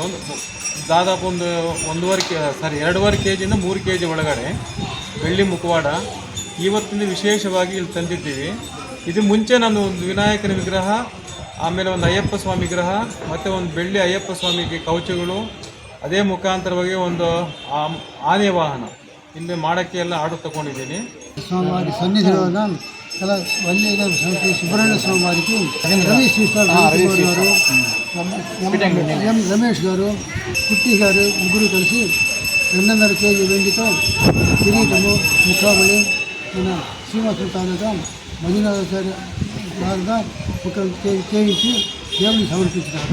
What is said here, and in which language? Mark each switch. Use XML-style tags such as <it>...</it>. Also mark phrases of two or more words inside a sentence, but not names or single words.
<kn>ದಾದಾಪು ಒಂದು 2.5 kg 3 kg ಒಳಗಡೆ ಬೆಳ್ಳಿ ಮುಖವಾಡ ಇವತ್ತಿನ ವಿಶೇಷವಾಗಿ ಇಲ್ಲಿ ತಂದಿದ್ದೀವಿ. ಇದು ಮುಂಚೆ ನಾನು ಒಂದು ವಿನಾಯಕನ ವಿಗ್ರಹ, ಆಮೇಲೆ ಒಂದು ಅಯ್ಯಪ್ಪ ಸ್ವಾಮಿ ವಿಗ್ರಹ ಮತ್ತು ಒಂದು ಬೆಳ್ಳಿ ಅಯ್ಯಪ್ಪ ಸ್ವಾಮಿಗೆ ಕವಚಗಳು, ಅದೇ ಮುಖಾಂತರವಾಗಿ ಒಂದು ಆನೆ ವಾಹನ ಇಲ್ಲಿ ಮಾಡೋಕ್ಕೆ ಎಲ್ಲ ಆರ್ಡರ್ ತಗೊಂಡಿದ್ದೀನಿ.</kn> <te>స్వామివారి సన్నిధిలో చాలా వల్లి సుబ్రహ్మణ్య స్వామి వారికి రవి శ్రీస్టాల్ గారు, ఎం రమేష్ గారు, కుట్టి గారు ముగ్గురు కలిసి 2.5 kg వెండితో కిరీటము, ముఖావళి, మన శ్రీనివాసుల తాలూకా మంజునాథాచార్య గారుగా ఒక చేయించి దేవుని సమర్పించినారు.</te>